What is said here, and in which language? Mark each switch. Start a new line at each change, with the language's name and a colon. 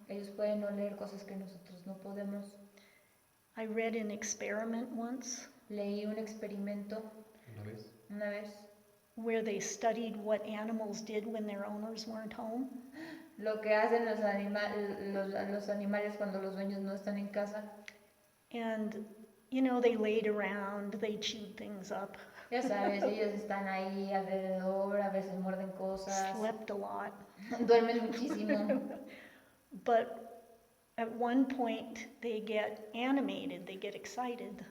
Spanish: Ellos pueden oler cosas que nosotros no podemos.
English: I read an experiment once
Spanish: Leí un experimento una vez
English: where they studied what animals did when their owners weren't home.
Spanish: lo que hacen los animales cuando los dueños no están en casa.
English: And, you know, they laid around, they chewed things up,
Spanish: Ya sabes, ellos están ahí alrededor, a veces muerden cosas,
English: slept a lot.
Spanish: duermen muchísimo.
English: But at one point, they get animated, they get excited.